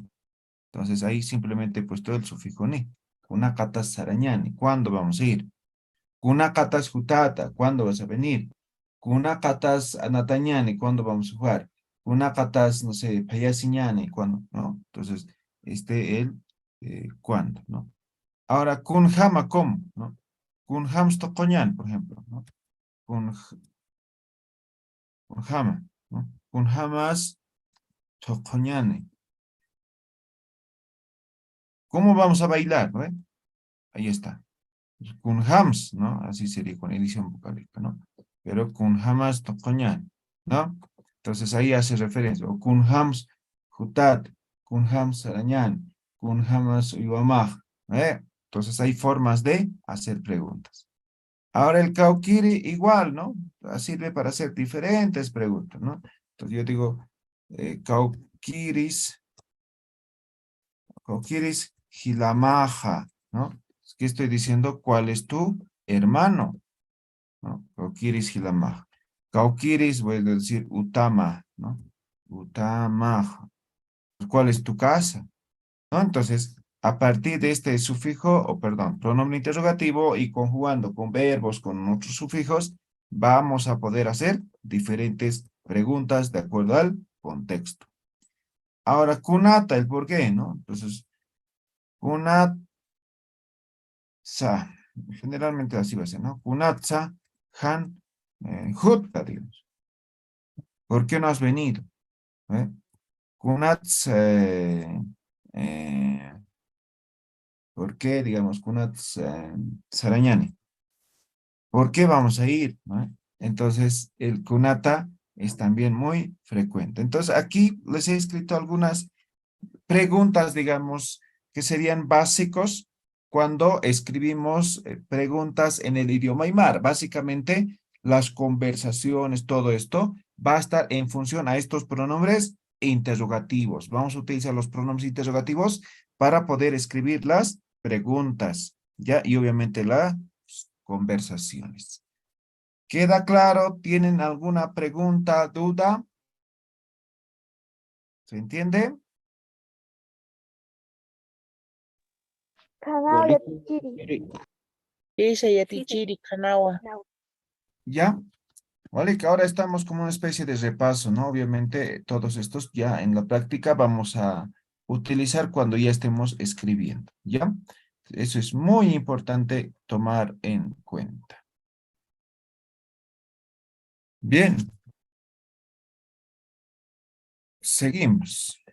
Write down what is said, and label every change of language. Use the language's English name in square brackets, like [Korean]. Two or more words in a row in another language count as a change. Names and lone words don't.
[Spanish] Entonces ahí simplemente he puesto el sufijo ni. [Aymara] Kunakata sarañani, [Spanish] ¿cuándo vamos a ir? [Aymara] Kunakatas jutata, [Spanish] ¿cuándo vas a venir? [Aymara] Kunakatas anatañani, [Spanish] ¿cuándo vamos a jugar? Kunakatas, no sé, payasiñani, ¿cuándo? ¿No? Entonces, ¿cuándo? ¿No? Ahora, kunjama, ¿cómo? ¿No? [Aymara] Kunjams tokoñan, [Spanish] por ejemplo, ¿no? Kunjama, ¿no? [Aymara] Kunjamas tokoñani. [Spanish] ¿Cómo vamos a bailar, no? Ahí está. Kunjams, ¿no? Así sería con edición vocálica, ¿no? [Aymara] Pero kunjamas tokoñan, [Spanish] ¿no? Entonces ahí hace referencia. [Aymara] O kunjams jutat, kunjams arañan, kunjamas uyuamaj, ¿eh? [Spanish] Entonces hay formas de hacer preguntas. Ahora el Kaukiri igual, ¿no? Sirve para hacer diferentes preguntas, ¿no? Entonces yo digo, [Aymara] Kaukiris Hilamaja, [Spanish] ¿no? ¿Qué estoy diciendo? ¿Cuál es tu hermano? ¿No? [Aymara] Kaukiris Hilamaja. [Spanish] Kaukiris, voy a decir Utama, ¿no? Utamaja. ¿Cuál es tu casa? ¿No? Entonces, a partir de este sufijo, o perdón, pronombre interrogativo y conjugando con verbos, con otros sufijos, vamos a poder hacer diferentes preguntas de acuerdo al contexto. Ahora, kunata, el por qué, ¿no? Entonces, kunatsa, generalmente así va a ser, ¿no? [Aymara] Kunatsa, han, hutta, digamos. [Spanish] ¿Por qué no has venido? ¿Eh? Kunatsa, ¿por qué, digamos, [Aymara] kunatsa, sarañani? [Spanish] ¿Por qué vamos a ir? ¿No? Entonces, el kunata es también muy frecuente. Entonces, aquí les he escrito algunas preguntas, digamos, que serían básicos cuando escribimos preguntas en el idioma aymara. Básicamente, las conversaciones, todo esto, va a estar en función a estos pronombres interrogativos. Vamos a utilizar los pronombres interrogativos para poder escribir las preguntas, ¿ya? Y obviamente las conversaciones. ¿Queda claro? ¿Tienen alguna pregunta, duda? ¿Se entiende? [Aymara] Kanao [Spanish] Igualito, [Aymara] yatichiri. Chiri. Isa yatichiri kanawa. [Spanish] ¿Ya? Vale, que ahora estamos como una especie de repaso, ¿no? Obviamente todos estos ya en la práctica vamos a utilizar cuando ya estemos escribiendo, ¿ya? Eso es muy importante tomar en cuenta. Bien. Seguimos.